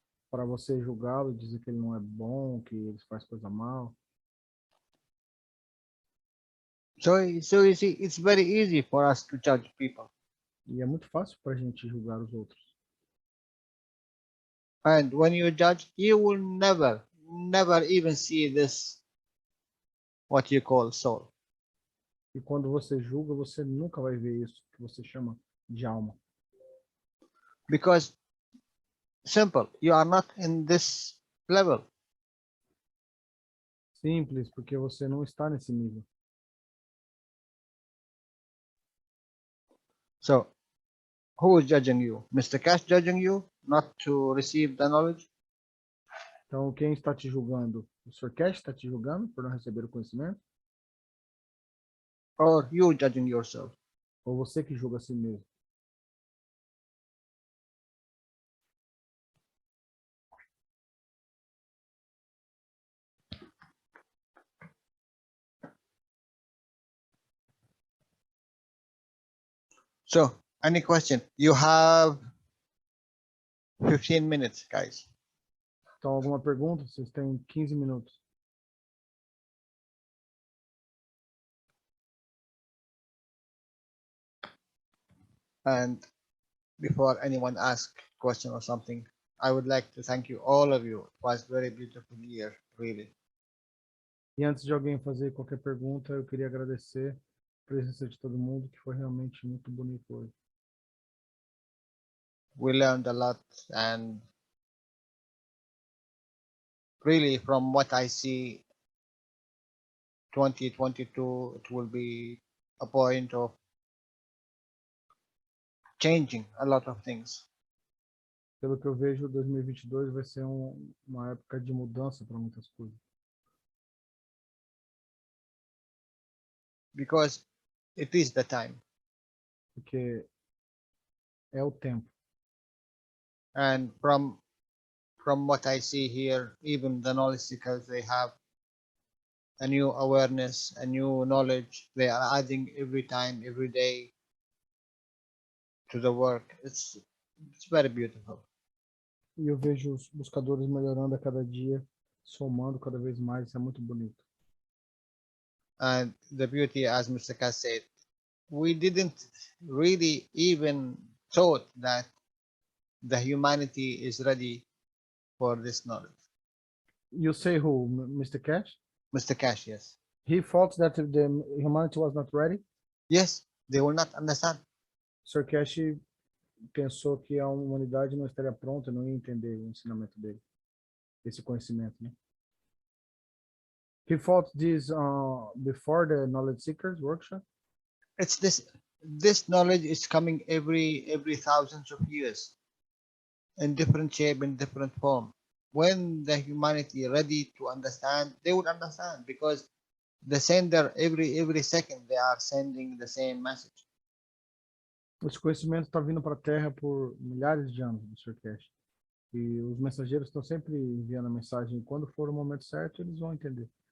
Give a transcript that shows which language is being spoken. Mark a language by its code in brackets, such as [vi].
[pt] Para você julgá-lo, dizer que ele não é bom, que ele faz coisa mal? [en] So you see, it's very easy for us to judge people. [pt] E é muito fácil para a gente julgar os outros. [en] And when you judge, you will never even see this, what you call soul. [pt] E quando você julga, você nunca vai ver isso que você chama de alma. [en] Because simple, you are not in this level. [pt] Simples, porque você não está nesse nível. [en] So who is judging you? Mr. Cash judging you not to receive the knowledge? [pt] Então, quem está te julgando? O Sr. Cash está te julgando por não receber o conhecimento? [en] Or you judging yourself? [pt] Ou você que julga a si mesmo? [en] So any question? You have 15 minutes, guys. [pt] Então, alguma pergunta? Vocês têm 15 minutos. [en] And before anyone asks question or something, I would like to thank you, all of you. It was very beautiful year, really. [pt] E antes de alguém fazer qualquer pergunta, eu queria agradecer a presença de todo mundo, que foi realmente muito bonito hoje. [en] We learned a lot, and really, from what I see, 2022, it will be a point of changing a lot of things. [pt] Pelo que eu vejo, 2022 vai ser uma época de mudança para muitas coisas. [en] Because it is the time. [pt] Porque é o tempo. [en] And from what I see here, even the knowledge seekers, they have a new awareness, a new knowledge. They are adding every time, every day to the work. It's very beautiful. [pt] E eu vejo os buscadores melhorando a cada dia, somando cada vez mais. Isso é muito bonito. [en] And the beauty, as Mr. Kass said, we didn't really even thought that the humanity is ready for this knowledge. You say who, Mr. Cash? Mr. Cash, yes. He thought that the humanity was not ready. Yes, they will not understand. [pt] Sir Cash pensou que a humanidade não estaria pronta, não ia entender o ensinamento dele, esse conhecimento, né? [en] He thought this before the knowledge seekers workshop. It's this knowledge is coming every thousands of years in different shape, in different form. When the humanity ready to understand, they would understand, because the sender every second they are sending the same message. [pt] Esse conhecimento está vindo para a Terra por milhares de anos, Sr. Cash. E os mensageiros estão sempre enviando a mensagem. Quando for o momento certo, eles vão entender.